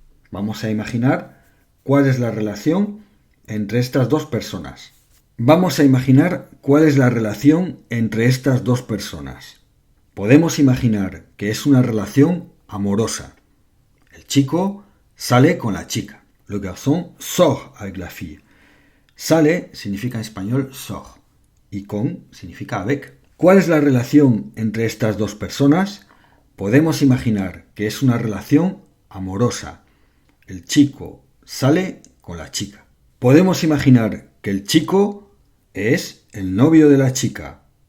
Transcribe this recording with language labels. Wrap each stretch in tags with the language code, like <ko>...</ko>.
<es>Vamos a imaginar cuál es la relación entre estas dos personas. Vamos a imaginar cuál es la relación entre estas dos personas. Podemos imaginar que es una relación amorosa. El chico sale con la chica.</es> <fr>Le garçon sort avec la fille.</fr> <es>Sale significa en español sort y con significa avec. ¿Cuál es la relación entre estas dos personas? Podemos imaginar que es una relación amorosa. El chico sale con la chica. Podemos imaginar que el chico es el novio de la chica.</es>